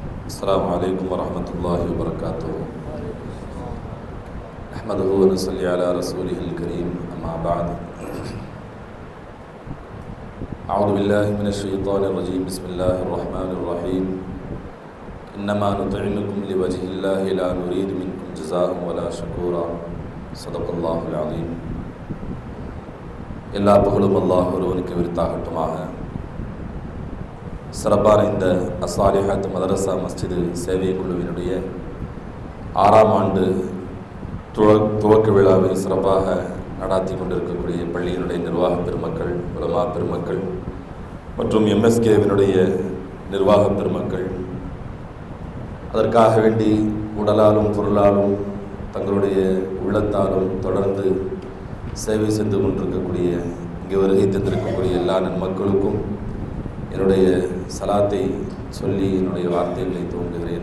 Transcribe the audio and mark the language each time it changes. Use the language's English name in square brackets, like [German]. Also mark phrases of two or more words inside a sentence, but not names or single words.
[Arabic] السلام عليكم ورحمة الله وبركاته. نحمده ونصلي على رسوله الكريم. أما بعد، أعوذ بالله من الشيطان الرجيم. بسم الله الرحمن الرحيم. إنما نطعمكم لوجه الله لا نريد منكم جزاء ولا شكورا. صدق الله العظيم. [Tamil] எல்லா புகழும் அல்லாஹ் ஒருவனுக்கு விருத்தாகட்டுமாக. சிறப்பான இந்த அஸ்ஸாலிஹாத் மதரசா மஸ்ஜிது சேவை குழுவினுடைய 6ஆம் ஆண்டு துவக்க விழாவை சிறப்பாக நடாத்தி கொண்டிருக்கக்கூடிய பள்ளியினுடைய நிர்வாக பெருமக்கள், உலமா பெருமக்கள் மற்றும் எம்எஸ்கேவினுடைய நிர்வாக பெருமக்கள், அதற்காக வேண்டி உடலாலும் பொருளாலும் தங்களுடைய உள்ளத்தாலும் தொடர்ந்து சேவை செய்து கொண்டிருக்கக்கூடிய, இங்கே வருகை தந்திருக்கக்கூடிய எல்லா நன்மக்களுக்கும் என்னுடைய சலாத்தை சொல்லி என்னுடைய வார்த்தைகளை துவங்குகிறேன்.